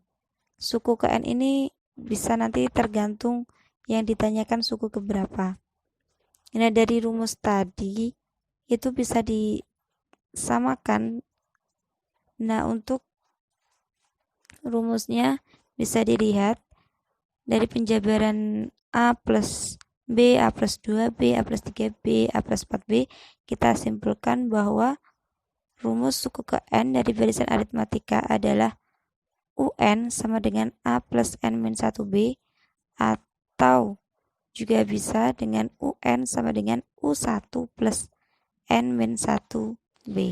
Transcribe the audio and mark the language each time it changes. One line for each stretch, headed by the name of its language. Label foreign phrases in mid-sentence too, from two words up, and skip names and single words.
Indonesian: Suku ke N ini bisa nanti tergantung yang ditanyakan suku keberapa. Nah, dari rumus tadi itu bisa disamakan. Nah, untuk rumusnya bisa dilihat dari penjabaran A plus B, A plus 2B, A plus 3B, A plus 4B, kita simpulkan bahwa rumus suku ke N dari barisan aritmatika adalah UN sama dengan A plus N min 1B, atau juga bisa dengan UN sama dengan U1 plus N min 1B.